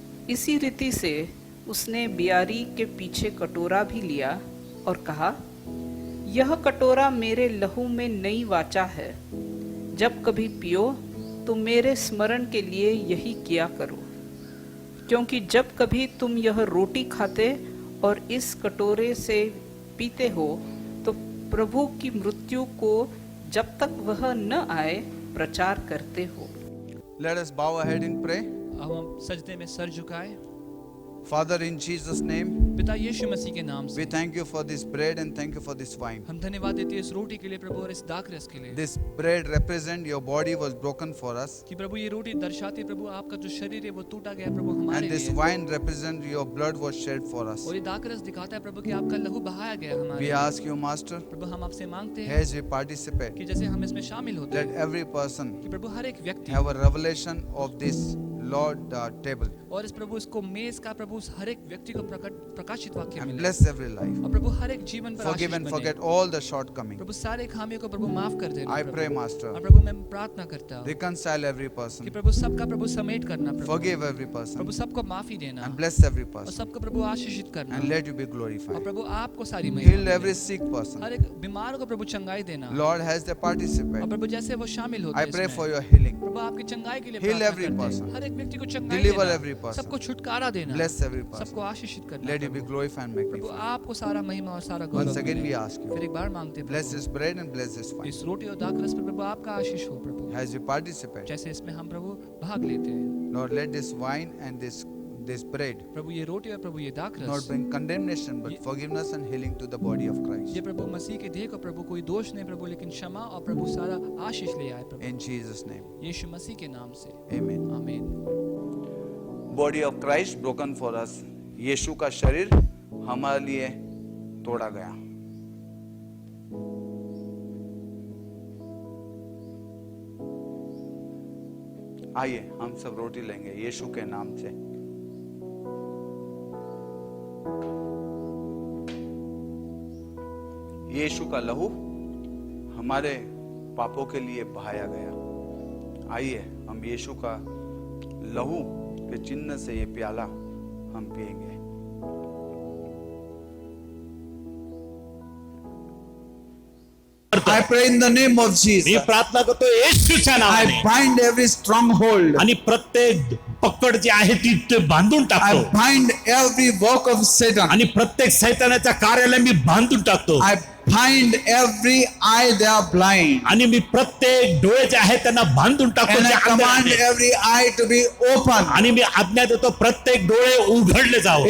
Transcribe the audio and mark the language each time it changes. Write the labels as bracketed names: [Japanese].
[Hindi] इसी रीति से उसने बियारी के पीछे कटोरा भी लिया और कहा, यह कटोरा मेरे लहू में नई वाचा है, जब कभी पियो तो मेरे स्मरण के लिए यही किया करो। क्योंकि जब कभी तुम यह रोटी खाते और इस कटोरे से पीते हो तो प्रभु की मृत्यु को जब तक वह न आए प्रचार करते हो। [English] Let us bow our head and pray. [Hindi] अब हम सजदे में सर झुकाए। [English] Father, in Jesus' name, [Hindi] पिता यीशु मसीह के नाम [English] we [Hindi] से [English] thank you for this bread and thank you for this wine. [Hindi] हम धन्यवाद देते हैं इस रोटी के लिए प्रभु और इस दाखरस के लिए [English] This bread represent your body was broken for us, [Hindi] कि प्रभु ये रोटी दर्शाती है प्रभु आपका जो शरीर है वो टूटा गया प्रभु हमारे [English] and this [Hindi] लिए [English] wine represent your blood was shed for us. [Hindi] और ये दाखरस दिखाता है प्रभु कि आपका लहू बहाया गया हमारे [English] We [Hindi] लिए। [English] ask you, Master, [Hindi] प्रभु हम आपसे मांगते हैं [English] as we participate, [Hindi] कि जैसे हम इसमें शामिल होते [English] let [Hindi] हैं [English] every person [Hindi] कि प्रभु हर एक व्यक्ति [English] have a revelation of this Lord table [Hindi] और इस प्रभु इसको मेज का प्रभु उस हर एक व्यक्ति को प्रकाशित वाक्य [English] and [Hindi] मिले [English] bless every life. [Hindi] और प्रभु हर एक जीवन पर [English] Forgive [Hindi] आशीष [English] and [Hindi] बने। [English] forget all the shortcoming. [Hindi] प्रभु सारे खामियों को प्रभु माफ कर देना [English] I [Hindi] प्रभु। [English] pray, Master, [Hindi] और प्रभु मैं प्रार्थना करता हूँ [English] reconcile every [Hindi] कि [English] person, [Hindi] प्रभु सबका प्रभु समेट करना प्रभु [English] forgive every person, [Hindi] प्रभु सबको माफी देना [English] and bless every [Hindi] और [English] person, [Hindi] सबको प्रभु आशीषित करना [English] and let you be [Hindi] और [English] glorified. [Hindi] प्रभु आपको सारी [English] Heal [Hindi] महिमा [English] every [Hindi] मिले। [English] sick person. [Hindi] हर एक बीमार को प्रभु चंगाई देना [English] Lord, has they [Hindi] और [English] participate, [Hindi] प्रभु जैसे वो शामिल होते [English] I [Hindi] हैं [English] pray [Hindi] इसमें, [English] for your healing. [Hindi] प्रभु आपकी चंगाई के लिए [English] Heal [Hindi] प्रार्थना [English] every [Hindi] करते हैं। [English] person. [Hindi] हर एक व्यक्ति को चंगाई [English] Deliver [Hindi] देना, [English] every person. [Hindi] सबको छुटकारा देना, [English] Bless every person. [Hindi] सबको आशीषित करना [English] Let you be [Hindi] Prabhu. [English] glorified and [Hindi] Prabhu [English] magnified. [Hindi] आपको सारा महिमा और सारा [English] Once [Hindi] गौरव [English] again we [Hindi] मिले। [English] ask you, [Hindi] फिर एक बार मांगते हैं [English] bless [Hindi] Prabhu, [English] this bread and bless this wine. [Hindi] इस रोटी और दाखरस पर प्रभु आपका आशीष हो प्रभु, [English] As we participate, [Hindi] जैसे इसमें हम प्रभु भाग लेते हैं। [English] Lord, let this wine and this bread [Hindi] प्रभु ये रोटी और प्रभु ये [English] not [Hindi] दाखरस [English] bring condemnation but forgiveness and healing to the body of [Hindi] ये [English] Christ. [Hindi] प्रभु मसीह के देह को प्रभु कोई दोष नहीं प्रभु लेकिन क्षमा और प्रभु सारा आशीष ले आए प्रभु [English] In Jesus' name, [Hindi] यीशु मसीह के नाम से [English] amen. [Hindi] आमीन। [English] Body of Christ broken for us. [Hindi] यीशु का शरीर हमारे लिए तोड़ा गया। आइए हम सब रोटी लेंगे यीशु के नाम से। यीशु का लहू हमारे पापों के लिए बहाया गया। आइए हम यीशु का लहू के चिन्ह से ये प्याला हम पिएंगे। [English] I pray in the name of [Marathi] मी [English] Jesus. [Marathi] प्रार्थना करतो येशूच्या [English] I [Marathi] नावाने [English] bind every stronghold. [Marathi] आणि प्रत्येक पकड जी आहे ती ते बांधून [English] I [Marathi] टाकतो [English] bind every work of Satan. [Marathi] आणि प्रत्येक सैतानाच्या कार्याला मी बांधून टाकतो [English] I bind every eye they are blind. [Marathi] आणि मी प्रत्येक डोळे जे आहेत त्यांना बांधून टाकतो [English] And [Marathi] जे [English] I [Marathi] अंध [English] command [Marathi] आहेत. [English] every eye to be open. [Marathi] आणि मी आज्ञा देतो प्रत्येक डोळे उघडले जावं